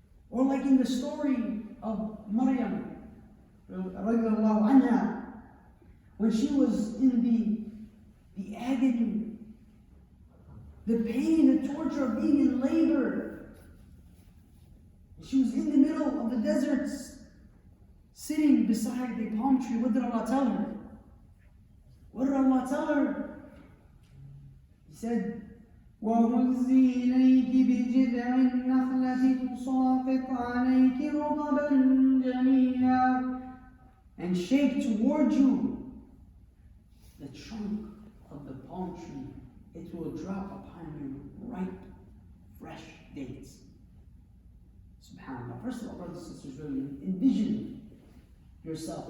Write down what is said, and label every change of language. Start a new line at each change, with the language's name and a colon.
English: Or like in the story of Maryam, radiallahu anha, when she was in the agony, the pain, the torture of being in labor. She was in the middle of the desert, sitting beside a palm tree. What did Allah tell her? What did Allah tell her? He said,
Arabic: وَهُزِّي إِلَيْكِ بِجِذْعِ النَّخْلَةِ تُسَاقِطْ عَلَيْكِ رُطَبًا جَنِيًّا.
English: And shake toward you the trunk of the palm tree. It will drop upon you ripe, fresh dates. SubhanAllah. First of all, brothers and sisters, really envision yourself.